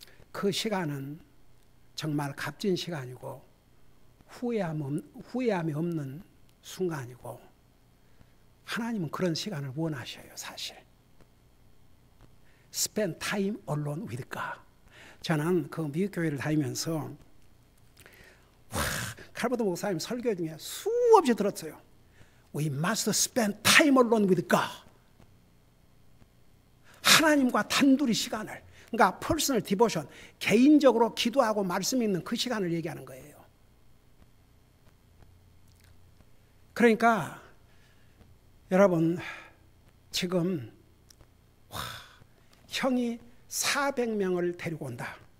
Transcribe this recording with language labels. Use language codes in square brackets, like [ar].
[ko] 그 시간은 정말 값진 시간이고 후회함이 없는 순간이고 하나님은 그런 시간을 원하셔요. 사실 [en] Spend time alone with God. [ko] 저는 그 미국 교회를 다니면서 칼버드 목사님 설교 중에 수없이 들었어요. [en] We must spend time alone with God. [ko] 하나님과 단둘이 시간을, 그러니까 퍼스널 디보션, 개인적으로 기도하고 말씀 읽는 그 시간을 얘기하는 거예요. 그러니까 여러분 지금 형이 400명을 데리고 온다.